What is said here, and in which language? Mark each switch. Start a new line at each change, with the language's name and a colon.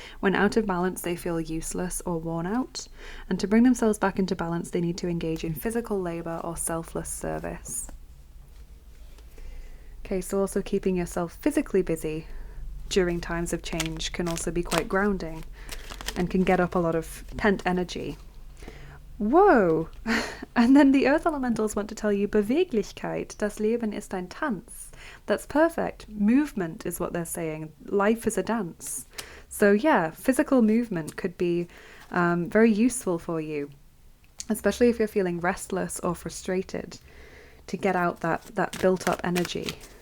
English: When out of balance, they feel useless or worn out. And to bring themselves back into balance, they need to engage in physical labor or selfless service. Okay, so also keeping yourself physically busy during times of change can also be quite grounding and can get up a lot of pent energy. Whoa! And then the earth elementals want to tell you
German: Beweglichkeit, das Leben ist ein Tanz.
English: That's perfect. Movement is what they're saying. Life is a dance. So yeah, physical movement could be very useful for you, especially if you're feeling restless or frustrated, to get out that built up energy.